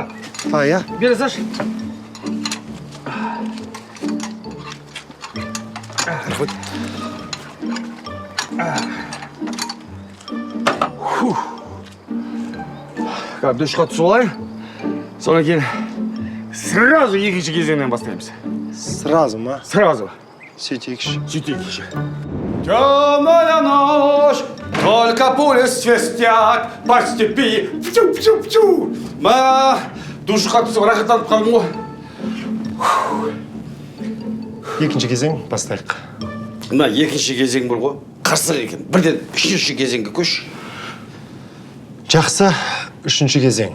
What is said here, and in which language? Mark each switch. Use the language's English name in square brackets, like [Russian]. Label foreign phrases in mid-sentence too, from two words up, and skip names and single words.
[Kazakh] Бере салшы. Душқа түсіп алайын. Содан кейін сразу екінші кезеңнен бастаймыз. Сразу ма? Сразу. Сөйтейікші. [Russian] Темная ночь. поле свистят, по степи. Пчу-пчу-пчу. [Kazakh] Душқа түсіп рахаттанып қалдым ғой. Екінші кезең бастайық. Мына екінші кезең бар ғой. Қырсық екен. Бірден үшінші кезеңге көш. Жақсы, үшінші кезең.